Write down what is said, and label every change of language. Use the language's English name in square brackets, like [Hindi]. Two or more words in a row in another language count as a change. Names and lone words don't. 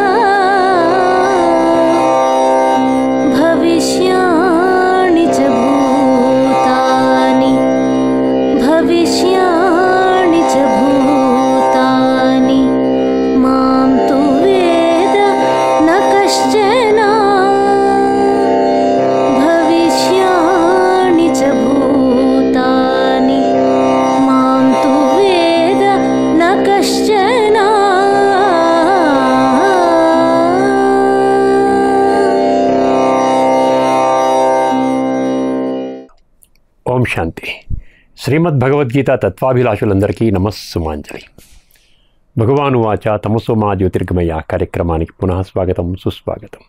[Sanskrit] भविष्याणि च भूतानि भविष्याणि च भूतानि मां तु वेद न कश्चन भविष्याणि च भूतानि मां तु वेद न कश्चन [Telugu] ఓం శాంతి. శ్రీమద్ భగవద్గీత తత్వాభిలాషులందరికీ నమస్సుమాంజలి. భగవాను వాచ తమసోమా జ్యోతిర్గమయ కార్యక్రమానికి పునః స్వాగతం, సుస్వాగతం.